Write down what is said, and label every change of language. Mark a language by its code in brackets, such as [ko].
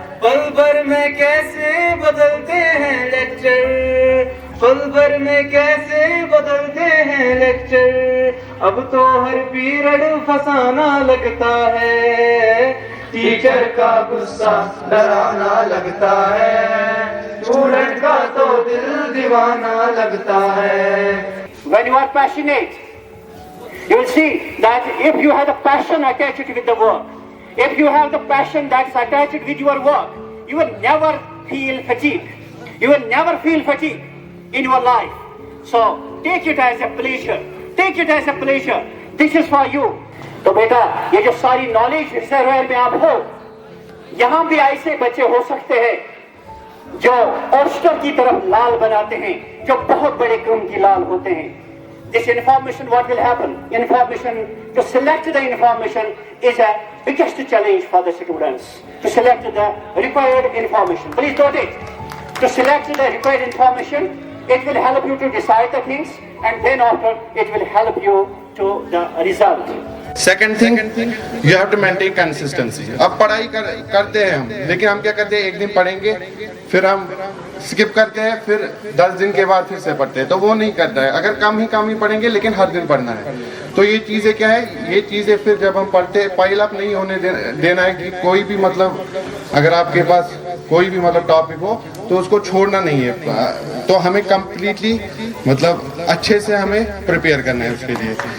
[hi] पल भर में कैसे बदलते हैं लेक्चर, पल भर में कैसे बदलते हैं लेक्चर, अब तो हर पीरियड फसाना लगता है। टीचर का गुस्सा डरावना लगता है, स्टूडेंट का तो दिल दीवाना लगता है। [en] When you are passionate, you will see that if you have the passion attached with the work, if you have the passion that's attached with your work, you will never feel fatigue. You will never feel fatigue in your life. So take it as a pleasure. Take it as a pleasure. This is for you. [hi] तो बेटा, ये जो सारी knowledge reservoir में आप हो, यहाँ भी ऐसे बच्चे हो सकते हैं जो ऑस्टर की तरफ लाल बनाते हैं, जो बहुत बड़े क्रम की लाल होते हैं। [en] This information, what will happen? Information, to select the information is a biggest challenge for the students. To select the required information. Please note it. To select the required information, it will help you to decide the things, and then after it will help you to the result. Second thing, you have to maintain consistency. [hi] अब पढ़ाई करते हैं हम, लेकिन हम क्या करते हैं, एक दिन पढ़ेंगे फिर हम स्किप करते हैं, फिर 10 दिन के बाद फिर से पढ़ते हैं, तो वो नहीं करता है। अगर कम ही पढ़ेंगे लेकिन हर दिन पढ़ना है, तो ये चीज़ें क्या है, ये चीज़ें फिर जब हम पढ़ते पाइल अप नहीं होने देना है। कि कोई भी मतलब अगर आपके पास कोई भी मतलब टॉपिक हो तो उसको छोड़ना नहीं है, तो हमें कंप्लीटली मतलब अच्छे से हमें प्रिपेयर करना है उसके लिए।